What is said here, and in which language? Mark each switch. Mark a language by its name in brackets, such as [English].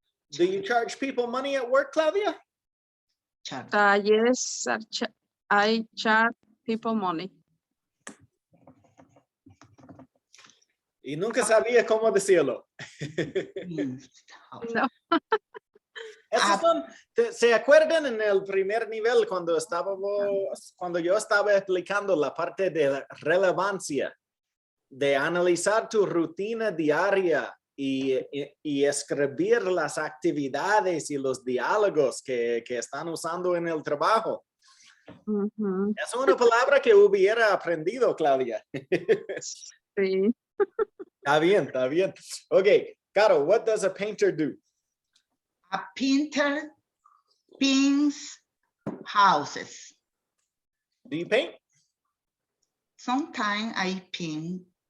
[English] Do you charge people money at work, Claudia? Yes, I charge people money. [Spanish] Y nunca sabía cómo decirlo. No. ¿Se acuerdan en el primer nivel cuando yo estaba explicando la parte de relevancia, de analizar tu rutina diaria y escribir las actividades y los diálogos que están usando en el trabajo? Es una palabra que hubiera aprendido, Claudia. Sí. Está bien, está bien. [English] Okay, Caro, what does a painter do? A painter paints houses. Do you paint? Sometimes I paint.